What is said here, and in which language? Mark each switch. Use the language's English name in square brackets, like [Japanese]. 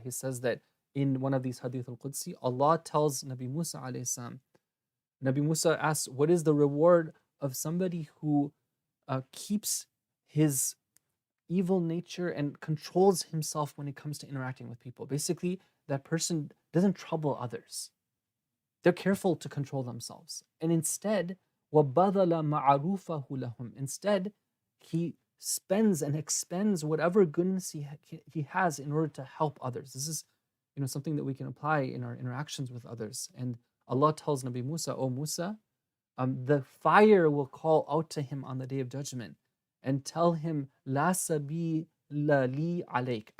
[English] He says that in one of these hadith al-Qudsi, Allah tells Nabi Musa alayhi salam, Nabi Musa asks, what is the reward of somebody who keeps his evil nature and controls himself when it comes to interacting with people? Basically, that person doesn't trouble others. They're careful to control themselves. And instead, [Arabic] وَبَذَلَ مَعَرُوفَهُ لَهُمْ. [English] Instead, he spends and expends whatever goodness he has in order to help others. This is something that we can apply in our interactions with others. And Allah tells Nabi Musa, O Musa, the fire will call out to him on the day of judgment and tell him, [Arabic] La sabila li alayk.